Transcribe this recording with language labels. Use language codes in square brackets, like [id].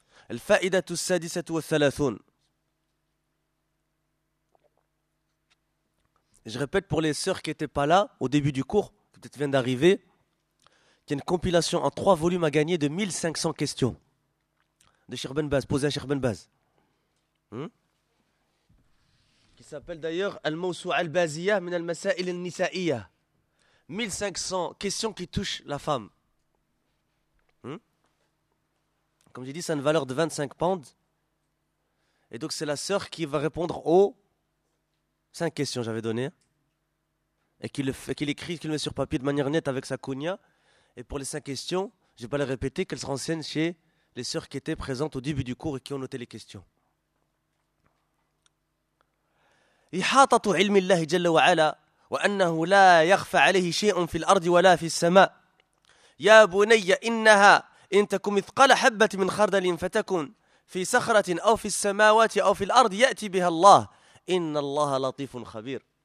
[ar] الفائدة السادسة والثلاثون. [fr] Je répète pour les sœurs qui n'étaient pas là au début du cours, peut-être viennent d'arriver, qu'il y a une compilation en 3 volumes à gagner de 1500 questions de Cheikh Ben Baz, posées à Cheikh Ben Baz. Qui s'appelle d'ailleurs Al-Mawsou Al-Baziya min al-Masa'il al-Nisa'iya. 1500 questions qui touchent la femme. Comme j'ai dit, ça a une valeur de 25 pounds. Et donc, c'est la sœur qui va répondre aux 5 questions que j'avais données. Et qu'il écrit, qu'il met sur papier de manière nette avec sa kunya. Et pour les 5 questions, je ne vais pas les répéter, qu'elle se renseigne chez les sœurs qui étaient présentes au début du cours et qui ont noté les questions. [ar] إحاطة علم الله جل وعلا وأنه لا يخفى عليه شيء في الأرض ولا في السماء يا بني إنها إن تكن مثقال حبة من خردل فتكن في صخرة أو في السماوات أو في الأرض يأتي بها الله إن الله لطيف خبير.